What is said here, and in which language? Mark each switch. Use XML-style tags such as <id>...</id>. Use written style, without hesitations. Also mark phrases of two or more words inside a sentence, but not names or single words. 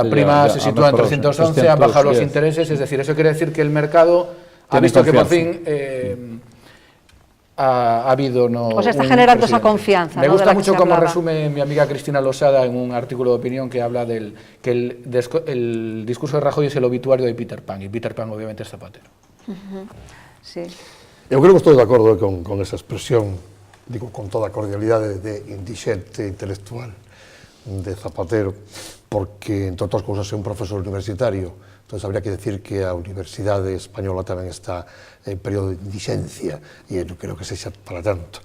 <es>la prima se sitúa en 311, han bajado los intereses, es decir, eso quiere decir que el mercado ha visto que por fin ha habido... O sea, está generando esa confianza. Me gusta mucho cómo resume mi amiga Cristina Losada en un artículo de opinión que habla del que el discurso de Rajoy es el obituario de Peter Pan, y Peter Pan obviamente es Zapatero. Sí.</es> <gl>Eu creo que estou de acordo con esa expresión, digo, con toda a cordialidade de indigente intelectual de Zapatero, porque, entre outras cousas, é un profesor universitario. Entón,</gl> <es>habría que decir que</es> <gl>a Universidade Española tamén está en período de indixencia, e non creo que sexa para tanto.</gl>